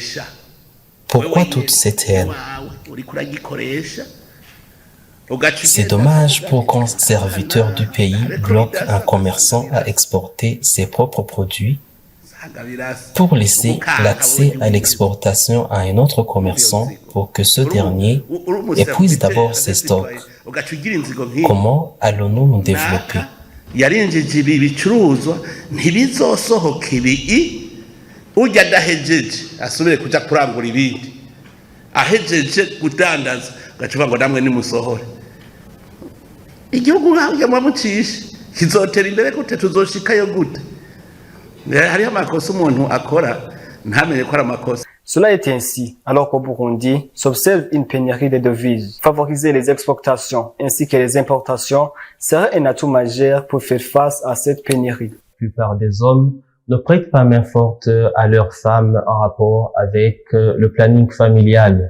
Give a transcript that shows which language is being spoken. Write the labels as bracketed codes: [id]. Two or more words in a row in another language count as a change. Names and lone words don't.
[fr] Pourquoi toute cette haine? C'est dommage pour qu'un serviteur du pays bloque un commerçant à exporter ses propres produits pour laisser l'accès à l'exportation à un autre commerçant pour que ce dernier épuise d'abord ses stocks. Comment allons-nous nous développer? [rn] yarinjije ibi bicuruzwa ntibizosohoka ibi ujya adahejeje asubire kuja kurangura ibindi ahejeje kudandaza gacuba ngo namwe nimusohore igihugu yamucisha kizotera imbere gute tuzoshikayo gute hari amakosa umuntu akora ntamenye ko ari amakosa. [fr] Cela est ainsi, alors qu'au Burundi s'observe une pénurie de devises. Favoriser les exportations ainsi que les importations serait un atout majeur pour faire face à cette pénurie. La plupart des hommes ne prêtent pas main forte à leurs femmes en rapport avec le planning familial.